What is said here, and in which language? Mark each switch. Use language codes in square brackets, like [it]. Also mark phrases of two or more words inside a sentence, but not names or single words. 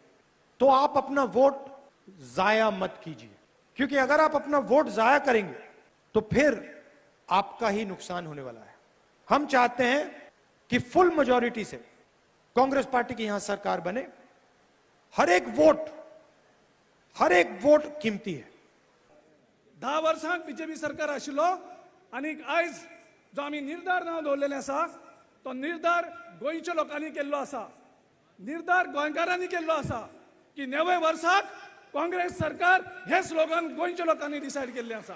[hi] तो आप अपना वोट जाया मत कीजिए, क्योंकि अगर आप अपना वोट जाया करेंगे तो फिर आपका ही नुकसान होने वाला है। हम चाहते हैं कि [en] full majority [hi] से कांग्रेस पार्टी की यहां सरकार बने। हर एक वोट कीमती है। [kok] 10 वर्सांक बीजेपी सरकार आशिल्लो, आनी आयज जो आमी निर्धार नांव दवरलेले आसा, तो निर्धार गोंयच्या लोकांनी केल्लो आसा, निर्धार गोंयकारांनी केल्लो आसा की 90 वर्साक काँग्रेस सरकार हे स्लोगन गोंयच्या लोकांनी डिसायड केल्ले आसा।